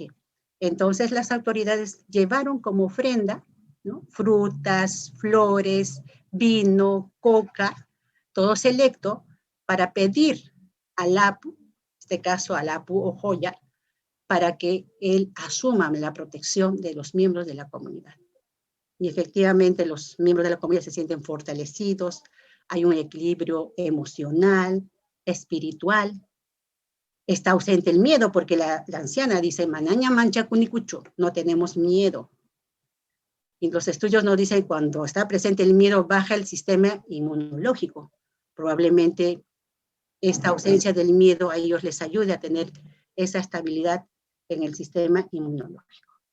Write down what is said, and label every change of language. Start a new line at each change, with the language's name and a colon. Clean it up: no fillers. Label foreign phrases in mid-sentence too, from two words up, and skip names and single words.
Spanish: Entonces las autoridades llevaron como ofrenda, ¿no?, frutas, flores, vino, coca, todo selecto, para pedir al apu, en este caso al apu o joya, para que él asuma la protección de los miembros de la comunidad. Y efectivamente los miembros de la comunidad se sienten fortalecidos, hay un equilibrio emocional, espiritual. Está ausente el miedo porque la anciana dice,
Quechua: manaña mancha cunicucho,
Spanish: no tenemos miedo. Y los estudios nos dicen cuando está presente el miedo baja el sistema inmunológico. Probablemente esta ausencia del miedo a ellos les ayude a tener esa estabilidad en el sistema inmunológico.